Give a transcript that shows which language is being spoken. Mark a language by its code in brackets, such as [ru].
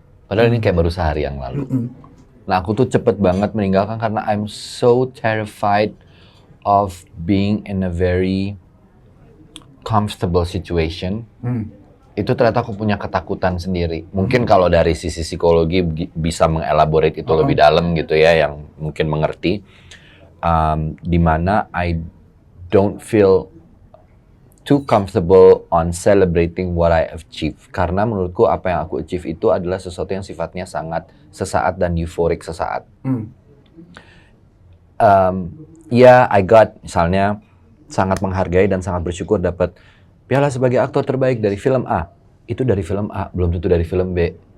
[id] Padahal ini kayak baru sehari yang lalu. Nah, aku tuh cepet banget meninggalkan karena [en] I'm so terrified of being in a very comfortable situation. [id] Itu ternyata aku punya ketakutan sendiri. Mungkin kalau dari sisi psikologi bisa mengelaborate itu lebih dalam gitu ya, yang mungkin mengerti. Di mana [en] I don't feel too comfortable on celebrating what I achieve. [id] Karena menurutku apa yang aku achieve itu adalah sesuatu yang sifatnya sangat sesaat dan euforik sesaat. [en] I got [id] misalnya sangat menghargai dan sangat bersyukur dapat piala sebagai aktor terbaik dari film A. Itu dari film A, belum tentu dari film B.